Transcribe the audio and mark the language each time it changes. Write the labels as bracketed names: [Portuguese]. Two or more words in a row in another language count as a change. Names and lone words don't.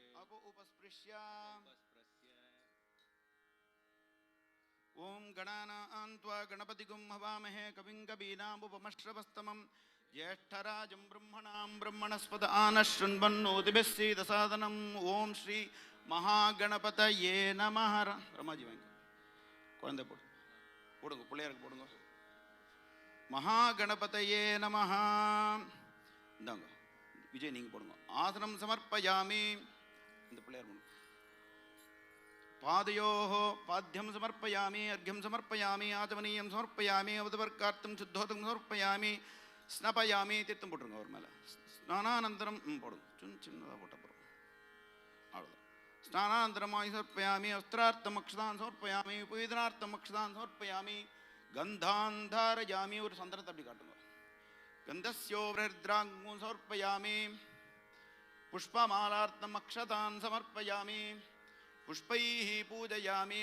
[Sanskrit] उपस्पृश्य ओं गणानां त्वा गणपतिगुं हवामहे कविं कवीनामुपमश्रवस्तमं ज्येष्ठराजं ब्रह्मणां ब्रह्मणस्पद आनशृण्वन्नोतिभिः सीदसादनम् ओं श्री महागणपतये नमः. [Tamil] रमाजी वांग குழந்தை போடுங்க, பிள்ளையாருக்கு போடுங்க. [Sanskrit] महागणपतये नमः. [Tamil] இந்தாங்க விஜய், நீங்கள் போடுங்க. [Sanskrit] आसनं समर्पयामि. [Tamil] இந்த பிள்ளையார் போடுங்க. [Sanskrit] पादयोः पाद्यं समर्पयामि, अर्घ्यं समर्पयामि, आचमनीयं समर्पयामि, अवतवर्कार्थं शुद्धोदकं समर्पयामि, स्नापयामि. [Tamil] तीर्थம் போட்டுருங்க அவர் மேலே. ஸ்நானானந்தரம் போடுங்க, சின்னதாக போட்ட போகிறோம், அவ்வளோதான். [Sanskrit] ஸ்நானானந்தரம் समर्पयामि, वस्त्रार्थम् अक्षतान् समर्पयामि, उपवेदनार्थम् अक्षतान् समर्पयामि, गन्धान् धारयामि. [Tamil] ஒரு சந்தனத்தை அப்படி காட்டுங்க. [Sanskrit] गन्धस्योर्हृद्राङ्गं समर्पयामि, पुष्पमालार्थम् अक्षतान् समर्पयामि, पुष्पैः पूजयामि.